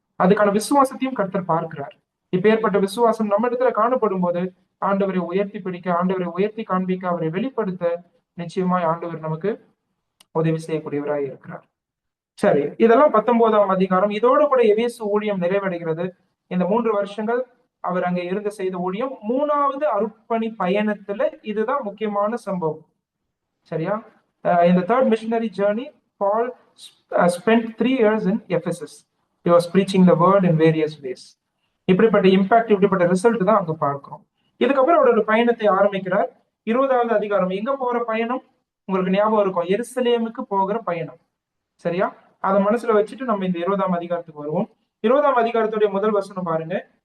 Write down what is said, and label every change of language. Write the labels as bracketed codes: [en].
[ta] அதுக்கான விசுவாசத்தையும் கர்த்தர் பார்க்கிறார். இப்ப ஏற்பட்ட விசுவாசம் நம்ம இடத்துல காணப்படும் போது ஆண்டவரை உயர்த்தி பிடிக்க, ஆண்டவரை உயர்த்தி காண்பிக்க, அவரை வெளிப்படுத்த நிச்சயமாய் ஆண்டவர் நமக்கு உதவி செய்யக்கூடியவராய் இருக்கிறார். சரி, இதெல்லாம் 19 அதிகாரம். இதோடு கூட எபேசு ஊழியம் நிறைவடைகிறது. இந்த 3 வருஷங்கள் அவர் அங்க இருந்து செய்த ஊழியம். 3வது அருட்பணி பயணத்துல இதுதான் முக்கியமான சம்பவம். சரியா? இந்த 3rd missionary journey [en] Paul spent 3 years in Ephesus. He was preaching the word in various ways. [ta] இப்படிப்பட்ட இம்பாக்ட், இப்படிப்பட்ட ரிசல்ட் தான் அங்க பார்க்கிறோம். இதுக்கப்புறம் அவரோட பயணத்தை ஆரம்பிக்கிறார். 20வது அதிகாரம் எங்க போற பயணம் உங்களுக்கு ஞாபகம் இருக்கும், எருசலேமுக்கு போகிற பயணம். சரியா? அதை மனசுல வச்சுட்டு நம்ம இந்த 20ஆம் அதிகாரத்துக்கு வருவோம். 20ஆம் அதிகாரத்துடைய முதல் வசனம் பாருங்க.